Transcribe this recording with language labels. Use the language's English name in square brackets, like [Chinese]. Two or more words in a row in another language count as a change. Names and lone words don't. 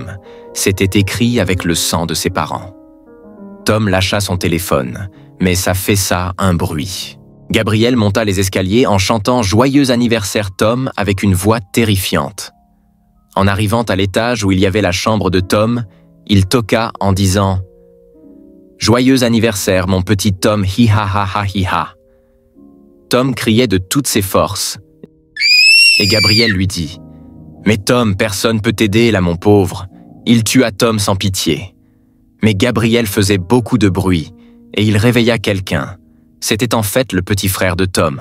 [French] C'était écrit avec le sang de ses parents. Tom lâcha son téléphone, mais ça fessa un bruit. Gabriel monta les escaliers en chantant « Joyeux anniversaire Tom » avec une voix terrifiante. En arrivant à l'étage où il y avait la chambre de Tom, il toqua en disant « Joyeux anniversaire, mon petit Tom, hi ha ha ha hi ha ». Tom criait de toutes ses forces. Et Gabriel lui dit « Mais Tom, personne peut t'aider là, mon pauvre. Il tua Tom sans pitié. » Mais Gabriel faisait beaucoup de bruit et il réveilla quelqu'un. C'était en fait le petit frère de Tom.